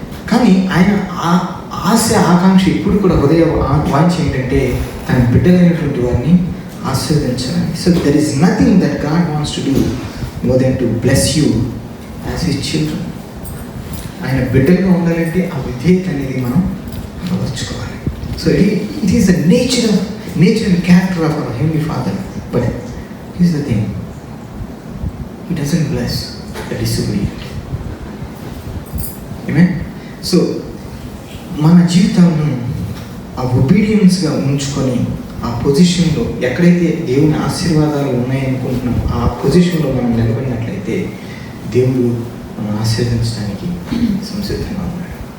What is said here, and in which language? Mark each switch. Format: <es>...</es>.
<te>కానీ ఆయన ఆశ ఆకాంక్ష ఇప్పుడు కూడా హృదయ వాంఛ ఏంటంటే తన బిడ్డలైనటువంటి వారిని ఆశీర్వదించాలని.</te> <en>So there is nothing that God wants to do more than to bless you as his children.</en> <te>ఆయన బిడ్డలుగా ఉండాలంటే ఆ విధేయత అనేది మనం అలవర్చుకోవాలి.</te> <en>So it is the nature and character of our heavenly father. But is the thing, he doesn't bless the disobedient. Amen.</en> <te>So మన జీవితాలను ఆ ఒబీడియన్స్గా ఉంచుకొని ఆ పొజిషన్లో ఎక్కడైతే దేవుని ఆశీర్వాదాలు ఉన్నాయనుకుంటున్నాం ఆ పొజిషన్లో మనం నిలబడినట్లయితే దేవుడు మనం ఆశీర్వదించడానికి సంసిద్ధంగా ఉన్నాడు.</te>